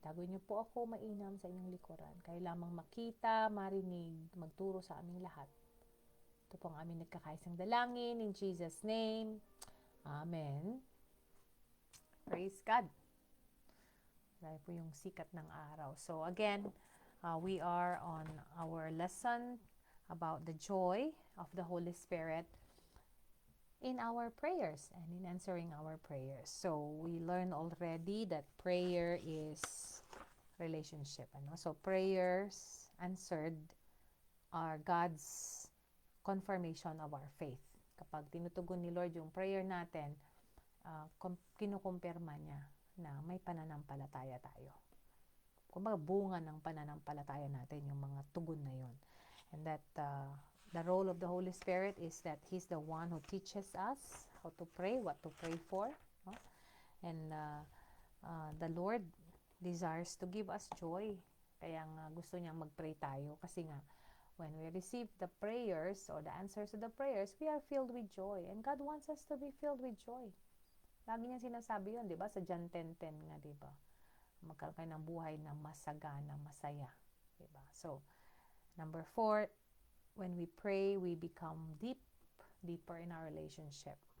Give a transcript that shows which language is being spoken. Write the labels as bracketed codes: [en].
[tl] Tagoy niyo po ako mainam sa inyong likuran. Kayo lamang makita, marinig, magturo sa aming lahat. Ito po ang aming nagkakaisang dalangin. [en] In Jesus' name. Amen. Praise God. [tl] Dahil po yung sikat ng araw. [en] So again, we are on our lesson about the joy of the Holy Spirit in our prayers and in answering our prayers. So we learned already that prayer is relationship. So prayers answered are God's confirmation of our faith. [tl] Kapag tinutugon ni Lord yung prayer natin, kinukumpirma niya na may pananampalataya tayo. Kumbaga bunga ng pananampalataya natin yung mga tugon na yun. [en] And that the role of the Holy Spirit is that He's the one who teaches us how to pray, what to pray for. No? And the Lord desires to give us joy. [tl] Kaya nga gusto niyang mag-pray tayo. Kasi nga, [en] when we receive the prayers or the answers to the prayers, we are filled with joy. And God wants us to be filled with joy. [tl] Lagi niya sinasabi yun, di ba? Sa John 10:10 nga, di ba? Magkaroon kayo ng buhay na masagana, masaya. Di ba? [en] So, number 4, when we pray, we become deeper in our relationship.